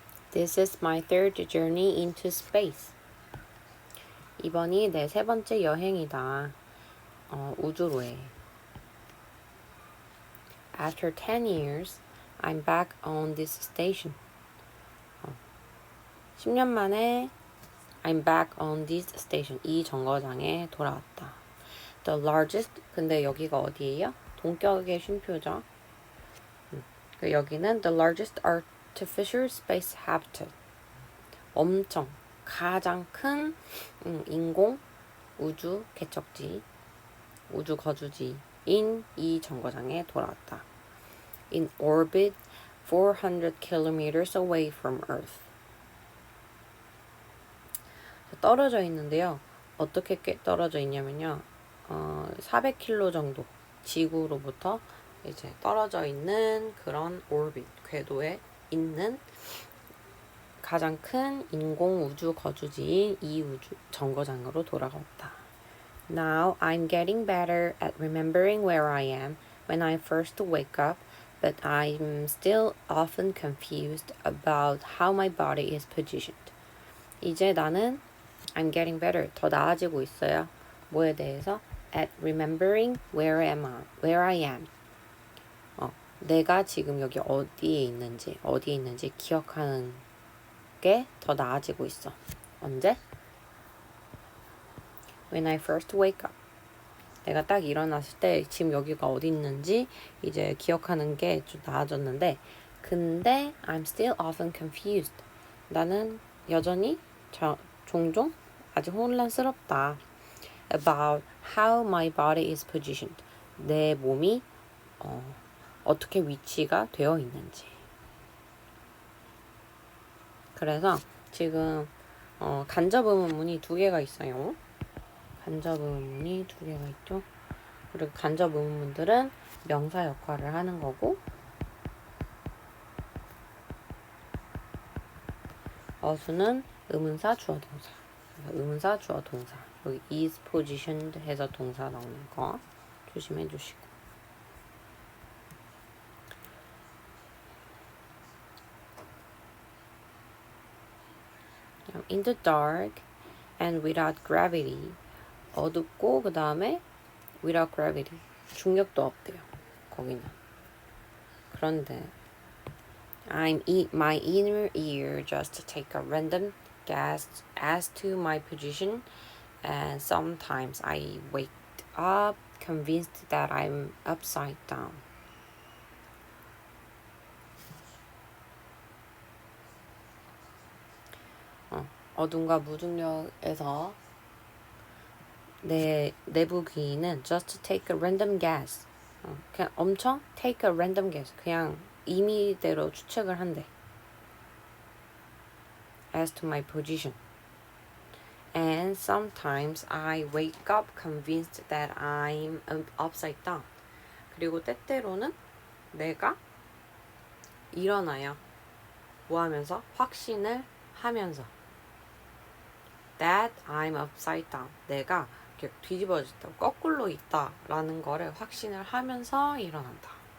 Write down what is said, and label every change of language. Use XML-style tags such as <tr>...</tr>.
<en>This is my third journey into space.</en> <ko>이번이 내 세 번째 여행이다. 우주로에.</ko> <en>After 10 years, I'm back on this station.</en> <ko>10년 만에</ko> <en>I'm back on this station.</en> <ko>이 정거장에 돌아왔다.</ko> <en>The largest,</en> <ko>근데 여기가 어디예요? 동격의 쉼표죠. 여기는</ko> <en>the largest artificial space habitat.</en> <ko>엄청 가장 큰 인공 우주 개척지, 우주 거주지인 이 정거장에 돌아왔다.</ko> <en>In orbit 400 kilometers away from Earth.</en> <ko>떨어져 있는데요. 어떻게 떨어져 있냐면요. 400km 정도 지구로부터 이제 떨어져 있는 그런 orbit, 궤도에 있는 가장 큰 인공 우주 거주지인 이 우주 정거장으로 돌아갔다.</ko> <en>Now I'm getting better at remembering where I am when I first wake up, but I'm still often confused about how my body is positioned.</en> <ko>이제 나는</ko> <en>I'm getting better,</en> <ko>더 나아지고 있어요. 뭐에 대해서?</ko> <en>At remembering where I am.</en> <ko>내가 지금 여기 어디에 있는지 기억하는 게 더 나아지고 있어. 언제?</ko> <en>When I first wake up.</en> <ko>내가 딱 일어났을 때 지금 여기가 어디 있는지 이제 기억하는 게 좀 나아졌는데, 근데</ko> <en>I'm still often confused.</en> <ko>나는 여전히 종종 아직 혼란스럽다.</ko> <en>About how my body is positioned.</en> <ko>내 몸이 어떻게 위치가 되어 있는지. 그래서 지금 간접 의문문이 2개가 있어요. 간접 의문문이 2개가 있죠. 그리고 간접 의문문들은 명사 역할을 하는 거고, 어수는 의문사 주어 동사. 의문사 주어 동사. 여기 is positioned 해서 동사 나오는 거 조심해 주시고.</ko> <en>In the dark and without gravity,</en> <ko>어둡고 그 다음에</ko> <en>without gravity</en> <ko>중력도 없대요. 거기는. 그런데</ko> <en>my inner ear just take a random guess as to my position, and sometimes I wake up convinced that I'm upside down.</en> <ko>어둠과 무중력에서 내 내부 귀는</ko> <en>just take a random guess.</en> <ko>그냥 엄청</ko> <en>take a random guess.</en> <ko>그냥 임의대로 추측을 한대.</ko> <en>As to my position. And sometimes I wake up convinced that I'm upside down.</en> <ko>그리고 때때로는 내가 일어나요. 뭐 하면서? 확신을 하면서.</ko> <en>That I'm upside down.</en> <ko>내가 이렇게 뒤집어졌다, 거꾸로 있다라는 거를 확신을 하면서 일어난다.</ko>